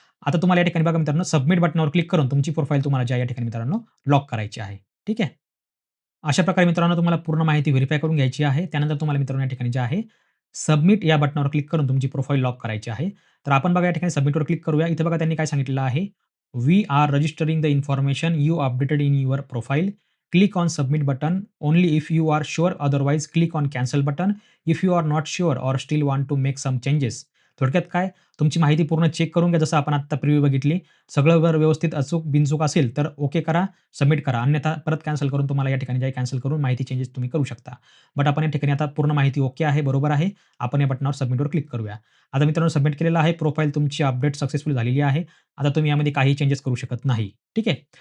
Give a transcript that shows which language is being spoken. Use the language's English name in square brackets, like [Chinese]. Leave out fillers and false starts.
[Marathi] आता तुम्हाला या ठिकाणी बघा मित्रांनो सबमिट बटनावर क्लिक करून तुमची प्रोफाईल तुम्हाला जी आहे या ठिकाणी मित्रांनो लॉक करायची आहे. ठीक आहे. अशा प्रकारे मित्रांनो तुम्हाला पूर्ण माहिती व्हेरिफाय करून घ्यायची आहे. त्यानंतर तुम्हाला मित्रांनो या ठिकाणी जे आहे सबमिट या बटनावर क्लिक करून तुमची प्रोफाईल लॉक करायची आहे. तर आपण बघा या ठिकाणी सबमिटवर क्लिक करूया. इथे बघा त्यांनी काय सांगितलेलं आहे, [English] "We are registering the information you updated in your profile. Click on submit button only if you are sure otherwise click on cancel button if you are not sure or still want to make some changes." [Marathi] थोडक्यात काय, तुमची माहिती पूर्ण check करून घ्या. जसं आपण आत्ता प्रिव्ह्यू बघितली. सगळं जर व्यवस्थित अचूक बिनचूक असेल तर ओके करा, सबमिट करा. अन्यथा परत कॅन्सल करून तुम्हाला या ठिकाणी जे कॅन्सल करून माहिती चेंजेस तुम्ही करू शकता. बट आपण या ठिकाणी आता पूर्ण माहिती ओके आहे, बरोबर आहे. आपण या बटनावर सबमिटवर क्लिक करूया. आता मित्रांनो सबमिट केलेलं आहे. प्रोफाईल तुमची अपडेट सक्सेसफुल झालेली आहे. आता तुम्ही यामध्ये काही चेंजेस करू शकत नाही. ठीक आहे.